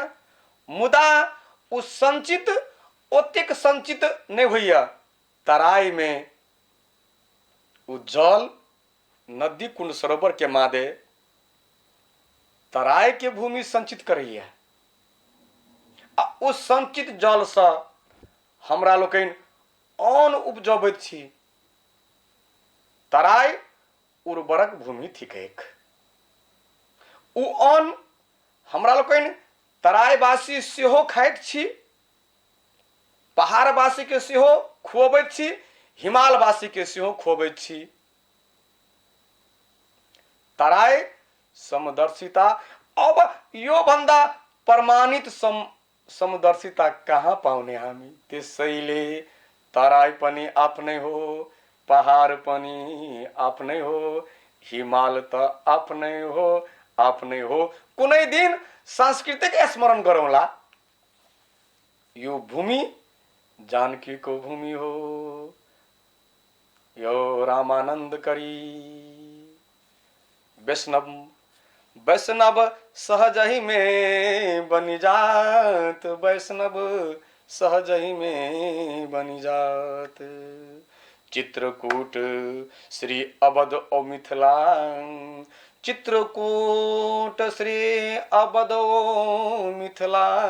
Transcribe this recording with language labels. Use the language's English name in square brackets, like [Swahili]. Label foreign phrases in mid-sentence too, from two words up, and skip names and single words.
[Maithili] मुदा उ संचित ओतेक संचित नहीं हुई। तराई में उ जल नदी कुंड सरोवर के मादे तराई के भूमि संचित करैया। उस संचित जल से हमरा लोकनि अन्न उपजबैत छी। तराई उर्वरक भूमि थिकैक। उ अन्न हमरा लोकनि तराईवासी सेहो खाइत छी, पहाड़वासी के सेहो खुअबैत छी, हिमालवासी के सेहो खुअबैत छी। [Nepali] तराई समदर्शिता, अब यो भन्दा प्रमाणित समदर्शिता कहाँ पाउने हामी। त्यसैले तराई पनि आफ्नै हो, पहाड़ पनि आफ्नै हो, हिमाल त आफ्नै हो, आफ्नै हो। कुनै दिन सांस्कृतिक स्मरण गरौँला। यो भूमि जानकी को भूमि हो, यो रामानंद करी। [Maithili] वैष्णव सहज ही में बनी जात, वैष्णव सहज ही में बनी जात। चित्रकूट श्री अवध ओ मिथिला, चित्रकूट श्री अवध ओ मिथिला।